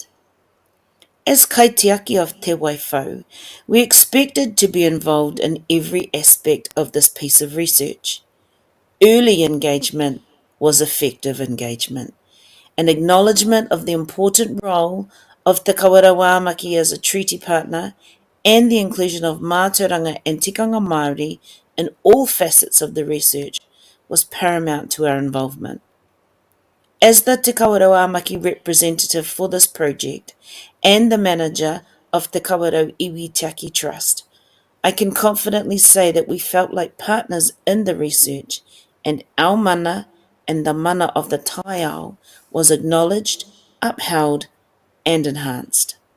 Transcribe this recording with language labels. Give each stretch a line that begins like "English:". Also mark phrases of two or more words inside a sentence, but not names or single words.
English: As kaitiaki of Te Whau, we expected to be involved in every aspect of this piece of research. Early engagement was effective engagement. An acknowledgement of the important role of Te Kawarawamaki as a treaty partner and the inclusion of mātauranga and
Māori: tikanga Maori
English: in all facets of the research was paramount to our involvement. As the Te Kawarawamaki representative for this project and the manager of Te Kawarau Iwi Te Trust, I can confidently say that we felt like partners in the research, and our mana and the mana of the
Māori: Te Ao
English: was acknowledged, upheld and enhanced.